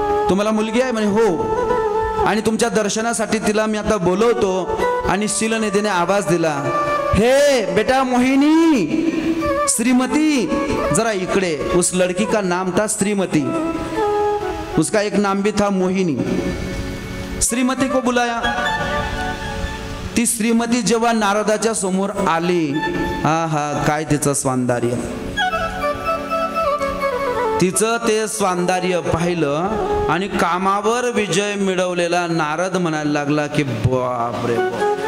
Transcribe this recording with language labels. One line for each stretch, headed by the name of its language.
Marathi: तुम्हाला मुलगी आहे. म्हणे हो. आणि तुमच्या दर्शनासाठी तिला मी आता बोलवतो. आणि शीलनिधीने आवाज दिला, हे बेटा मोहिनी, श्रीमती जरा इकडे.
Hindi: उस लड़की का नाम था श्रीमती, उसका एक नाम भी था मोहिनी. श्रीमती को बुलाया.
Marathi: ती श्रीमती जेव्हा नारदाच्या समोर आली, हा काय तिचं सौंदर्य. तिचं ते सौंदर्य पाहिलं आणि कामावर विजय मिळवलेला नारद म्हणायला लागला की बाप रे बाप.